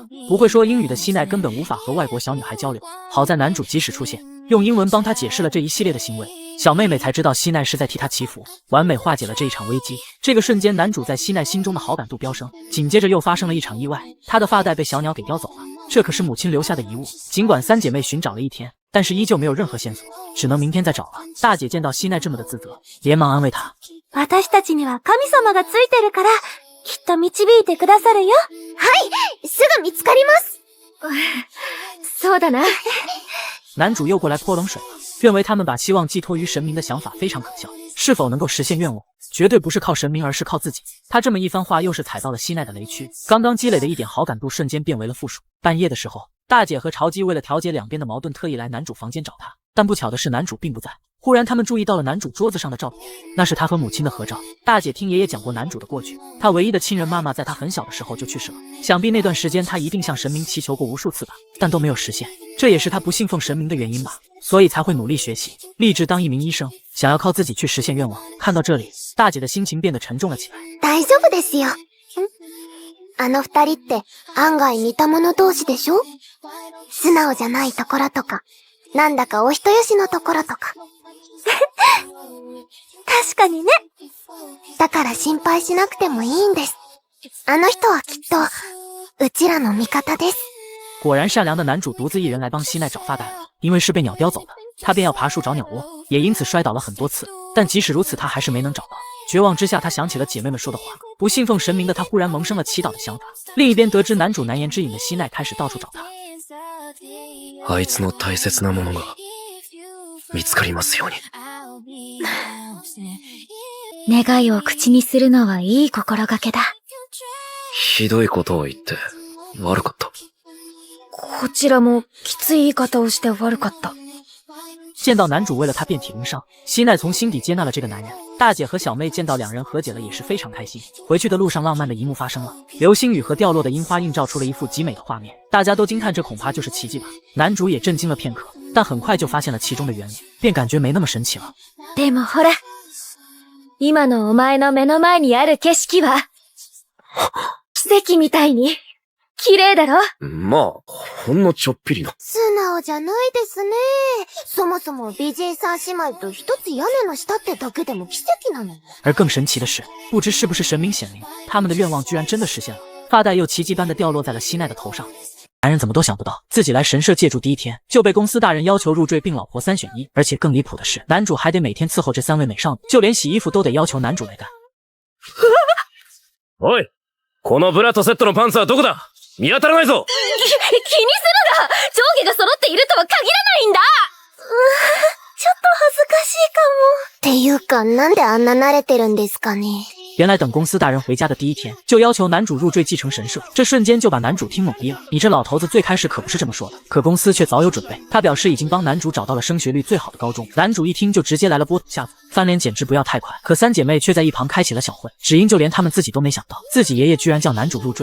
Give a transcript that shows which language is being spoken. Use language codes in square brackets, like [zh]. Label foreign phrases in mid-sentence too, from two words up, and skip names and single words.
[zh] 不会说英语的希奈根本无法和外国小女孩交流，好在男主及时出现，用英文帮她解释了这一系列的行为，小妹妹才知道希奈是在替她祈福，完美化解了这一场危机。这个瞬间，男主在希奈心中的好感度飙升。紧接着又发生了一场意外，她的发带被小鸟给叼走了，这可是母亲留下的遗物。尽管3姐妹寻找了一天，但但是依旧没有任何线索，只能明天再找了。大姐见到希奈这么的自责，连忙安慰她： [ja] 私たちには神様がついてるから、きっと導いてくださるよ。はい、すぐ見つかります。そうだな。 [zh] 男主又过来泼冷水了，认为他们把希望寄托于神明的想法非常可笑，是否能够实现愿望，绝对不是靠神明，而是靠自己。他这么一番话，又是踩到了希奈的雷区，刚刚积累的一点好感度瞬间变为了负数。半夜的时候，大姐和潮姬为了调节两边的矛盾，特意来男主房间找他，但不巧的是男主并不在。忽然他们注意到了男主桌子上的照片，那是他和母亲的合照。大姐听爷爷讲过男主的过去，他唯一的亲人妈妈在他很小的时候就去世了，想必那段时间他一定向神明祈求过无数次吧，但都没有实现，这也是他不信奉神明的原因吧，所以才会努力学习，立志当一名医生，想要靠自己去实现愿望。看到这里，大姐的心情变得沉重了起来。 [ja] 大丈夫ですよ。あの二人って案外似た者同士でしょ？素直じゃないところとか、なんだかお人よしのところとか。確かにね。だから心配しなくてもいいんです。あの人はきっと、うちらの味方です。 [zh] 果然善良的男主独自一人来帮希奈找发带了，因为是被鸟叼走的，他便要爬树找鸟窝，也因此摔倒了很多次，但即使如此他还是没能找到。绝望之下，他想起了姐妹们说的话，不信奉神明的他忽然萌生了祈祷的想法。另一边得知男主难言之隐的希奈开始到处找他。 [ja] あいつの大切なものが見つかりますように。願いを口にするのはいい心がけだ。ひどいことを言って悪かった。こちらもきつい言い方をして悪かった。 [zh] 见到男主为了他遍体鳞伤，希奈从心底接纳了这个男人。大姐和小妹见到两人和解了也是非常开心。回去的路上，浪漫的一幕发生了，流星雨和掉落的樱花映照出了一幅极美的画面，大家都惊叹这恐怕就是奇迹吧。男主也震惊了片刻，但很快就发现了其中的原理，便感觉没那么神奇了。 [ja] でもほら、今のお前の目の前にある景色は奇跡みたいに綺麗だろ？まあ、ほんのちょっぴりの。素直じゃないですね。そもそも美人三姉妹と一つ屋根の下ってだけでも奇跡なの。 [zh] 而更神奇的是，不知是不是神明显灵，他们的愿望居然真的实现了，发带又奇迹般的掉落在了希奈的头上。男人怎么都想不到，自己来神社借住第一天就被公司大人要求入赘，并老婆3选1，而且更离谱的是，男主还得每天伺候这3位美少女，就连洗衣服都得要求男主来干。 [ja] おい、このブラとセットのパンツはどこだ？見当たらないぞ。気にするな！上下が揃っているとは限らないんだ！ちょっと恥ずかしいかも。っていうか、なんであんな慣れてるんですかね。 [zh] 原来等公司大人回家的第一天，就要求男主入赘继承神社，这瞬间就把男主听懵逼了。你这老头子最开始可不是这么说的，可公司却早有准备。他表示已经帮男主找到了升学率最好的高中。男主一听就直接来了波土下座，翻脸简直不要太快。可三姐妹却在一旁开启了小混，只因就连他们自己都没想到，自己爷爷居然叫男主入赘。